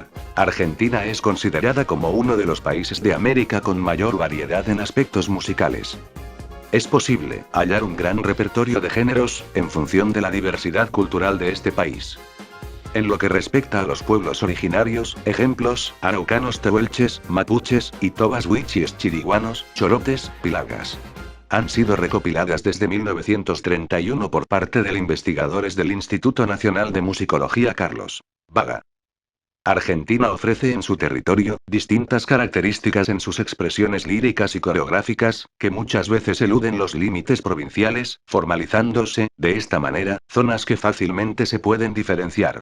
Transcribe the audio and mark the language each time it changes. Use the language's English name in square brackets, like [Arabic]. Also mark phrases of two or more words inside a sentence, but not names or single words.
[Spanish] Argentina es considerada como uno de los países de América con mayor variedad en aspectos musicales. Es posible hallar un gran repertorio de géneros, en función de la diversidad cultural de este país. En lo que respecta a los pueblos originarios, ejemplos, araucanos tehuelches, mapuches, y tobas huichis chiriguanos, chorotes, pilagas. Han sido recopiladas desde 1931 por parte de investigadores del Instituto Nacional de Musicología Carlos Vaga. Argentina ofrece en su territorio, distintas características en sus expresiones líricas y coreográficas, que muchas veces eluden los límites provinciales, formalizándose, de esta manera, zonas que fácilmente se pueden diferenciar.